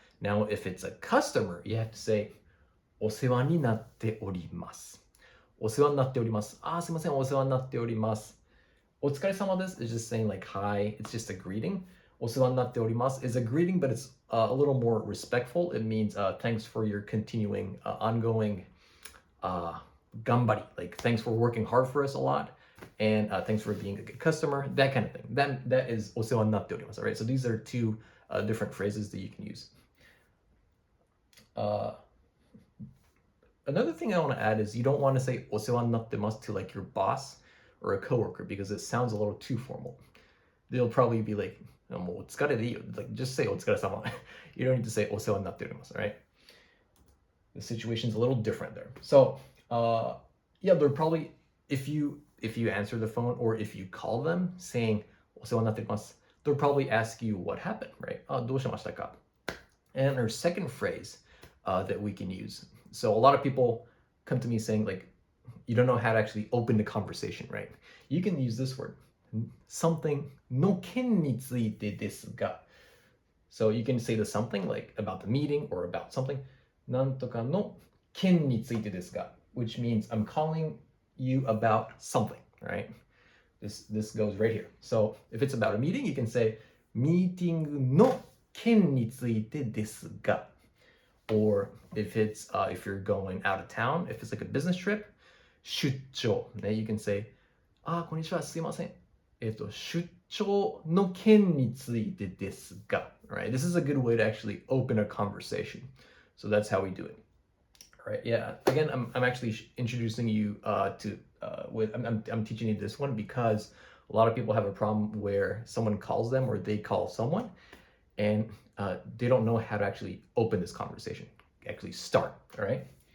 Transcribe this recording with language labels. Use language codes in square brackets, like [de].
[en] Now, if it's a customer, you have to say, [ja] お世話になっております。お世話になっております。すいません、お世話になっております。お疲れ様です [en] is just saying like hi, it's just a greeting. [ja] お世話になっております [en] is a greeting, but it's a little more respectful. It means thanks for your continuing, ongoing gambari, like thanks for working hard for us a lot. And thanks for being a good customer, that kind of thing. That is [ja] お世話になっております. [en] All right, so these are two different phrases that you can use. Another thing I want to add is you don't want to say [ja] お世話になってます [en] to like your boss or a coworker because it sounds a little too formal. They'll probably be like, [ja] もうお疲れでいいよ. [en] Like just say [ja] お疲れ様. [en] You don't need to say [ja] お世話になっております. [en] All right? The situation's a little different there. So yeah, they're probably, if you answer the phone or if you call them saying [ja] お世話になっております, [en] they'll probably ask you what happened, right? [ja] どうしましたか? [en] And our second phrase that we can use. So a lot of people come to me saying like, you don't know how to actually open the conversation, right? You can use this word, something [ja] の件についてですが. [en] So you can say the something like about the meeting or about something, [ja] なんとかの件についてですが, [en] which means I'm calling you about something, right? This goes right here. So if it's about a meeting, you can say [ja] ミーティングの件についてですが. [en] Or if you're going out of town, if it's like a business trip, 出張. Then you can say [ja] こんにちは、すいません。出張の件についてですが, right? [en] This is a good way to actually open a conversation. So that's how we do it. All right, yeah. Again, I'm actually introducing you I'm teaching you this one because a lot of people have a problem where someone calls them or they call someone and they don't know how to actually open this conversation, actually start, all right?